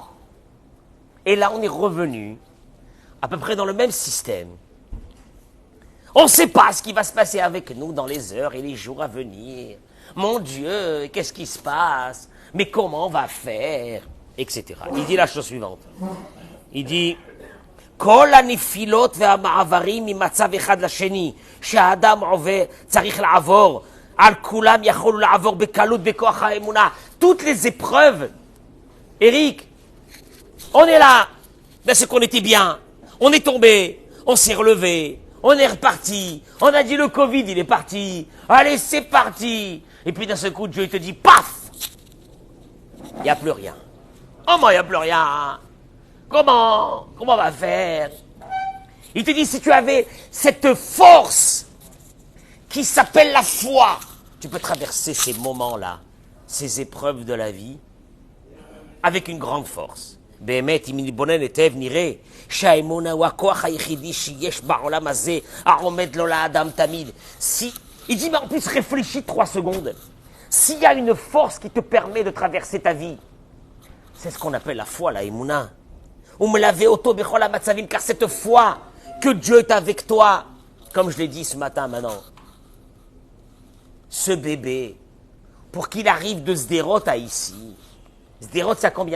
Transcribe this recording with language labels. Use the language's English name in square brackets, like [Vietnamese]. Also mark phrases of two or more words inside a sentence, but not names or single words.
[French] Et là, on est revenu à peu près dans le même système. On ne sait pas ce qui va se passer avec nous dans les heures et les jours à venir. Mon Dieu, qu'est-ce qui se passe? Mais comment on va faire? Etc. Il dit la chose suivante. Il dit, [Hebrew] כל הנפילות והמעברים ממצב אחד לשני, שהאדם עובר, צריך לעבור, על כולם יכולו לעבור בקלות בכוח האמונה. [French] Toutes les épreuves, Eric, on est là, ben c'est qu'on était bien, on est tombé, on s'est relevé, on est reparti, on a dit le Covid, il est parti, allez, c'est parti. Et puis d'un seul coup, Dieu il te dit, paf, il n'y a plus rien. Comment il n'y a plus rien? Comment on va faire? Il te dit, si tu avais cette force qui s'appelle la foi, tu peux traverser ces moments-là, ces épreuves de la vie, avec une grande force. [Hebrew] באמת, אם נתבונן היטב, נראה שהאמונה הוא הכוח היחידי שיש בעולם הזה, העומד לו לאדם תמיד. [French] Si, il dit, mais en plus, réfléchis 3 secondes. S'il y a une force qui te permet de traverser ta vie, c'est ce qu'on appelle la foi, la émouna. Car cette foi que Dieu est avec toi, comme je l'ai dit ce matin maintenant, ce bébé, pour qu'il arrive de Sderot à ici, Sderot c'est à combien?